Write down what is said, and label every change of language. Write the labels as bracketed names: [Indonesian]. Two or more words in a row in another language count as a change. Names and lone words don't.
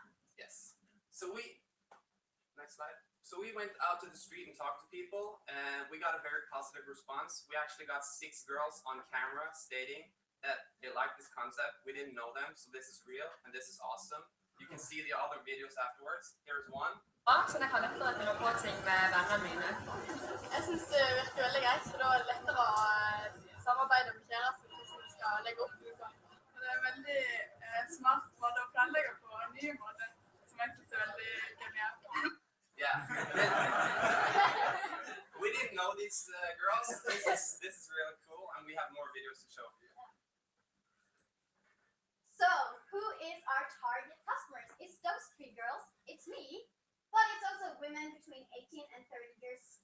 [English] Yes. So next slide. So we went out to the street and talked to people, and we got a very positive response. We actually got 6 girls on camera stating that they like this concept. We didn't know them, so this is real and this is awesome. You can see the other videos afterwards. Here's one. [Norwegian] Sånn jeg kan lettere finne på ting med vennene mine. Jeg synes det virker veldig greit, for da er det lettere å samarbeide med kjæresten hvordan vi skal legge opp uka. Og det er veldig smart måte å planlegge på en ny måte, som jeg synes er veldig genialt. [English] Yeah. We didn't know these girls. This is really cool, and we have more videos to show you. So, who is our target customers? It's those 3 girls, it's me, but it's also women between 18 and 30 years.